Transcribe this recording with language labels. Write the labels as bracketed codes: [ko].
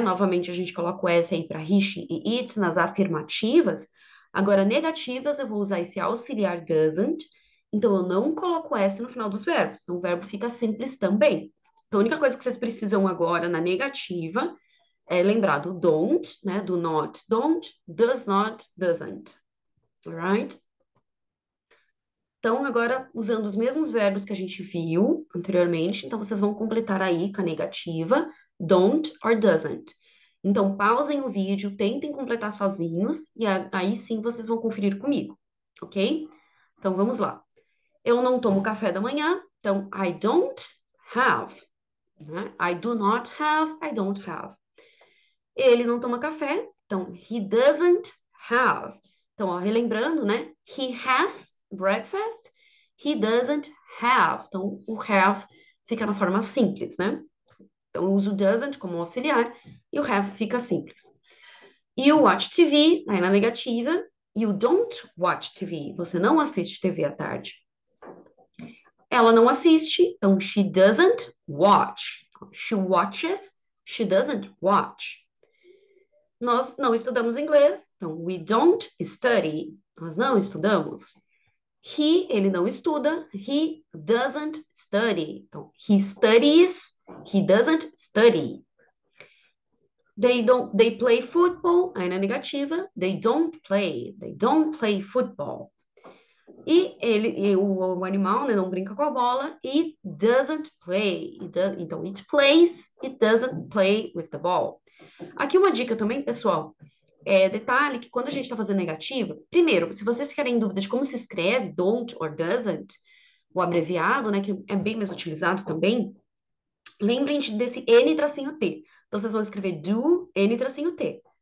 [pt] Novamente, a gente coloca o S aí para he, she e it nas afirmativas. Agora, negativas, eu vou usar esse auxiliar doesn't. Então, eu não coloco S no final dos verbos. Então, o verbo fica simples também. Então, a única coisa que vocês precisam agora na negativa é lembrar do don't, né? [en] Do not, don't, does not, doesn't. Alright? [pt] Então, agora, usando os mesmos verbos que a gente viu anteriormente, então vocês vão completar aí com a negativa, [en] don't or doesn't. [pt] Então, pausem o vídeo, tentem completar sozinhos, e aí sim vocês vão conferir comigo, ok? Então, vamos lá. Eu não tomo café da manhã, então, [en] I don't have, [pt] né? [en] I do not have, I don't have. [pt] Ele não toma café, então, [en] he doesn't have. [pt] Então, ó, relembrando, né? [en] He has breakfast, he doesn't have. [pt] Então, o have fica na forma simples, né? Então, eu uso doesn't como auxiliar e o have fica simples. [en] You watch TV, [pt] aí na negativa. [en] You don't watch TV. [pt] Você não assiste TV à tarde. Ela não assiste, então [en] she doesn't watch. She watches, she doesn't watch. [pt] Nós não estudamos inglês, então [en] we don't study. [pt] Nós não estudamos. Ele não estuda. [en] He doesn't study. Então, he studies, he doesn't study. They play football, [pt] aí na negativa, [en] they don't play football. [pt] O animal, né, não brinca com a bola, [en] it doesn't play. Então, it plays, it doesn't play with the ball. [pt] Aqui uma dica também, pessoal. Detalhe que quando a gente está fazendo negativa, primeiro, se vocês ficarem em dúvida de como se escreve [en] don't or doesn't, [pt] o abreviado, né, que é bem mais utilizado também, lembrem desse N tracinho T. Então, vocês vão escrever do N tracinho T.